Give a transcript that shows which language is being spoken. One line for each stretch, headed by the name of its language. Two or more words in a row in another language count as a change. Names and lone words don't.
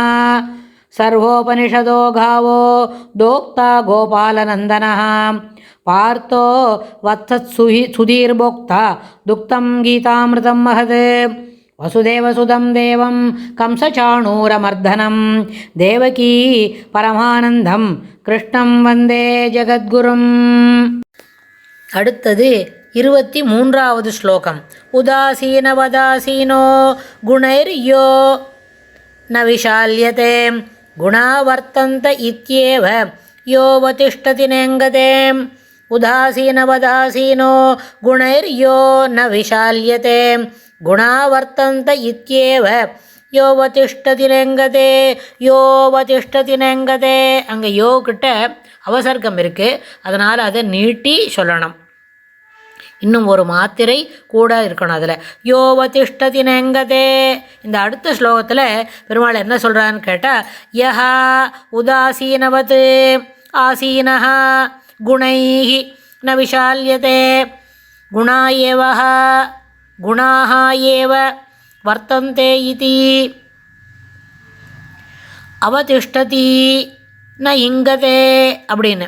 Sanskrit: सर्वोपनिषदो गावो दोक्ता गोपालनन्दनः पार्थो वत्सत्सुधीर्भोक्ता दुक्तं गीतामृतं महत्। वसुदेवसुतं देवं कंसचाणूरमर्दनं देवकी परमानन्दं कृष्णं वन्दे जगद्गुरुम्।
Tamil: அடுத்தது 23வது ஸ்லோகம்.
Sanskrit: उदासीनवदासीनो गुणैर्यो न विशाल्यते गुणा वर्तन्त इत्येव यो वतिष्ठति नेङ्गते। उदासीनवदासीनो गुणैर्यो न विशाल्यते गुणा वर्तन्त इत्येव यो वतिष्ठति नेङ्गते। यो वतिष्ठति नेङ्गते
Tamil: அங்கே யோ கிட்ட அவசர்க்கம் இருக்குது, அதனால் அதை நீட்டி சொல்லணும். இன்னும் ஒரு மாத்திரை கூட இருக்கணும் அதில்.
Sanskrit: योवतिष्ठति नेङ्गते.
Tamil: இந்த அடுத்த ஸ்லோகத்தில் பெருமாள் என்ன சொல்கிறான்னு கேட்டால்,
Sanskrit: यहा उदासीनवत् आसीनह गुणैहि न विषाल्यते गुणा एवह गुणाह एव वर्तन्ते इति अवतिष्ठति न इङ्गते
Tamil: அப்படின்னு.